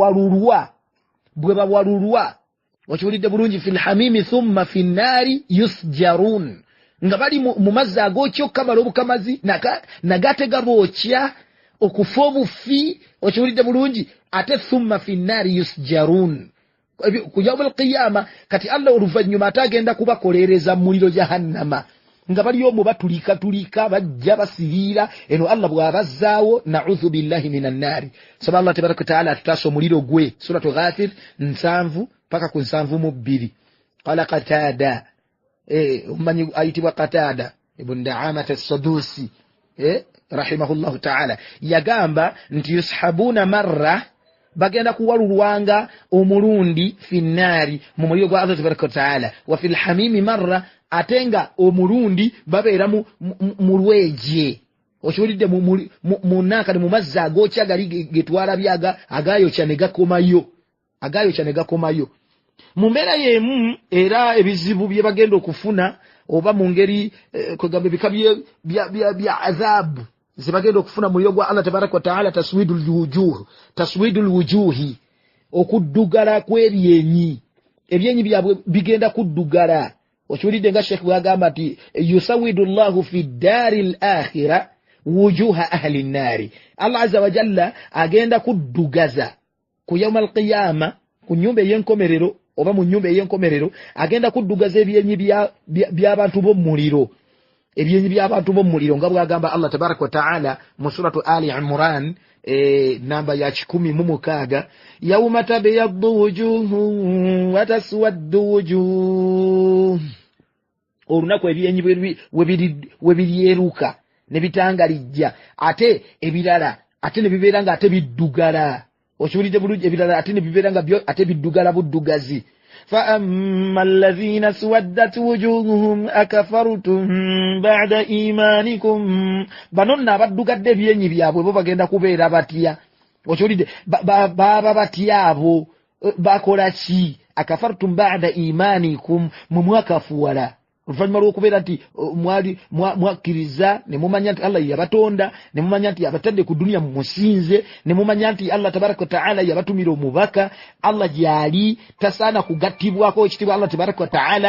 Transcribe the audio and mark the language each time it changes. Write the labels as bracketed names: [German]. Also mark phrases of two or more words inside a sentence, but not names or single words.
[Ganda] bawalulwa okiwulidde bulungi [Arabic] في الحميم ثم في النار يسجرون [Ganda] nga bali mu mazzi ag'okyokkamala obukamazi nagatega bookya okufa obufi okiwulidde bulungi ate [Arabic] ثم في النار يسجرون [Ganda] ku [Arabic] يوم القيامة [Ganda] kati Allah oluvannyuma ate agenda kubakolereza muliro jahannama nga bali omwo batulika bajja basiriira eno Allah bw'abazzaawo [Arabic] نعوذ بالله من النار [Ganda] saba [Arabic] الله تبارك وتعالى [Ganda] atutaasa omuliro gwe suratu Ghafir 7 paka ku 72 [Arabic] قال قتادة [Ganda] umanyi ayitibwa Qatada ibn Da'amat as-Sadusi [Arabic] رحمه الله تعالى [Ganda] yagamba nti [Arabic] يسحبون مرة [Ganda] bagenda kuwalulwanga omulundi finnari mu muliro gwa [Arabic] الله تبارك وتعالى وفي الحميم مرة [Ganda] atenga omulundi babeera mu lweje okiwulidde mu nakali mu mazzi agokya gali getwala byaga agayokya ne gakomayo mu mbeera y'emu era ebizibu bye bagenda okufuna oba mu ngeri kwegamba ebika bya azabu zibagenda okufuna mu muliro gwa [Arabic] الله تبارك وتعالى تسويد الوجوه [Ganda] okuddugala kw'ebyenyi ebyenyi byabwe bigenda kuddugala okiwulidde nga Sheikh bwagamba nti [Arabic] يسود الله في الدار الآخرة وجوه أهل النار. الله عز وجل [Ganda] agenda kuddugaza ku yawmal qiyama ku nyumba y'enkomerero oba mu nyumba y'enkomerero agenda kuddugaza ebyenyi by'abantu b'omuliro. Ebyenyi by'abantu b'omuliro nga bwagamba [Arabic] الله تبارك وتعالى [Ganda] mu suratu Ali Imran namba ya 16 [Arabic] يوم تبيض وجوه وتسود وجوه. [Ganda] Olunaku ebyenyi webiryeruka ne bitangalijja ate ebirala ate ne bibeera nga ate biddugala. Okiwulidde bulungi? Ebirala ate ne bibeera nga byo ate biddugala buddugazi. [Arabic] فأما الذين اسودت وجوههم أكفرتم بعد إيمانكم. [Ganda] Bano nno abaddugadde ebyenyi byabwe bo bagenda kubeera batya? Okiwulidde? Baba batya abo? Bakola ki? [Arabic] أكفرتم بعد إيمانكم, [Ganda] mu mwakafuwala oluvannyuma lw'okubeera nti mwakkiriza ne mumanya nti Allah yabatonda, ne mumanya nti yabatadde ku dunia mumusinze, ne mumanya nti [Arabic] الله تبارك وتعالى [Ganda] yabatumira omubaka, Allah gyali tasaana kugattibwako ekitibwa [Arabic] الله تبارك وتعالى.